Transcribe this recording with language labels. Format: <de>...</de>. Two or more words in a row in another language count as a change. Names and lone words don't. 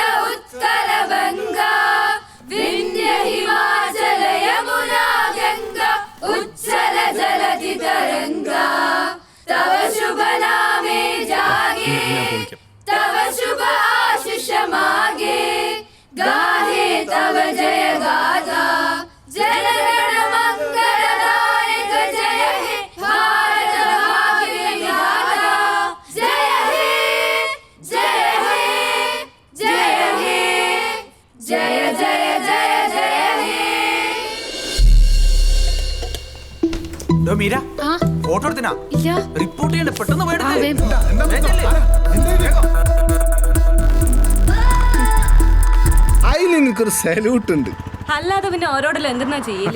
<bn>উৎকল বঙ্গ বিন্ধ্য হিমাচল যমুনা গঙ্গা উচ্ছল জলধি তরঙ্গ তব শুভ নামে জাগে তব শুভ আশিস মাগে গাহে তব জয় গাথা জনগণ মঙ্গলদায়ক জয় হে ভারত ভাগ্য বিধাতা জয় হে জয় হে জয় হে জয় জয় জয় জয় হে</bn> <ml>മീര ഫോട്ടോ എടുത്തിനാ? ഇല്ല. റിപ്പോർട്ട് ചെയ്യണ്ട, പെട്ടെന്ന് പോയിട്ട് അതിൽ എനിക്കൊരു സല്യൂട്ട് ഉണ്ട്. അല്ലാതെ പിന്നെ ഓരോടെല്ലാം എന്തെന്നാ ചെയ്യല്?</ml>